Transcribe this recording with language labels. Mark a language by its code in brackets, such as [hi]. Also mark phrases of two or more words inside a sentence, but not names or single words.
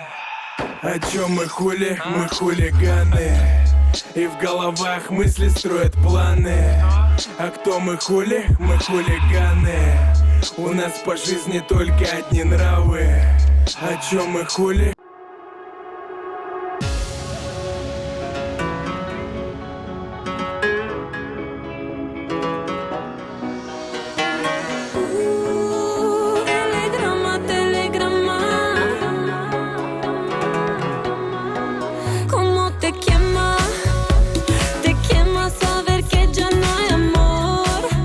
[ru] О чем мы хули? Мы хулиганы. И в головах мысли строят планы. А кто мы хули? Мы хулиганы. У нас по жизни только одни нравы. О чем мы хули? [es] Telegrama, telegrama. ¿Cómo te quema saber que ya no hay amor?